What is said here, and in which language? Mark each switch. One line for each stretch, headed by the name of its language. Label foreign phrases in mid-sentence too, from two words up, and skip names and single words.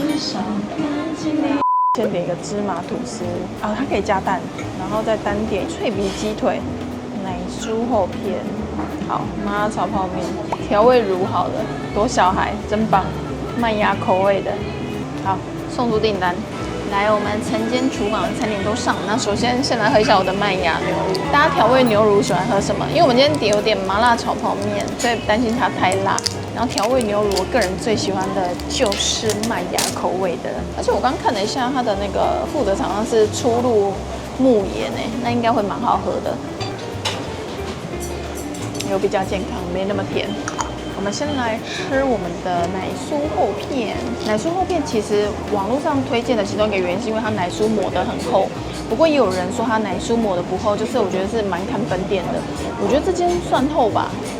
Chinese: 先點一個芝麻吐司啊，它可以加蛋，然後再單點脆皮雞腿、奶酥厚片，好，麻辣炒泡麵，調味乳好了，多小孩真棒，麥芽口味的，好，送出訂單。來，我們晨間廚房的餐點都上，那首先先來喝一下我的麥芽牛乳，大家調味牛乳喜歡喝什麼？因為我們今天點有點麻辣炒泡麵，所以擔心它太辣。然後調味牛乳，我個人最喜歡的就是麥芽口味的，而且我剛看了一下它的那個負責廠商是初鹿牧野呢，那應該會蠻好喝的，又比較健康，沒那麼甜。我們先來吃我們的奶酥厚片，奶酥厚片其實網絡上推薦的其中一個原因是因為它奶酥抹得很厚，不過也有人說它奶酥抹得不厚，就是我覺得是蠻看分店的，我覺得這間算厚吧。